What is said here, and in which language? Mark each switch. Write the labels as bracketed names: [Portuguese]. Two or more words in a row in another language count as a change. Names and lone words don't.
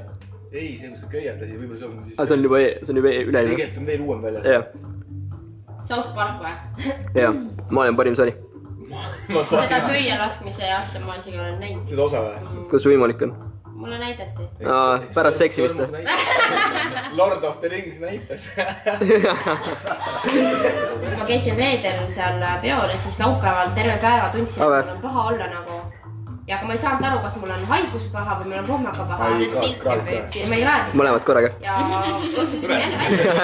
[Estonian] Ei, see kus sa köieldasid, võib-olla see on siis... See on juba üle. Tegelikult on veel uuem väljas. Jah. South Park või? Jah, maailma parim sari. Seda köie laskmise asja ma isegi olen näinud. Seda osa või? Kus su võimalik on? Mulle näidati. Pärast seksi vist või? Lord of the Rings näitas. Ma käisin reedel seal peol ja siis laupäeval terve päeva tundsin, et mul on paha olla nagu. Ja aga ma ei saanud aru, kas mul on haigus paha või mul on kohmaga paha. Ma ei räägi. Mõlemad korraga. Ja õhtutin jälle välja.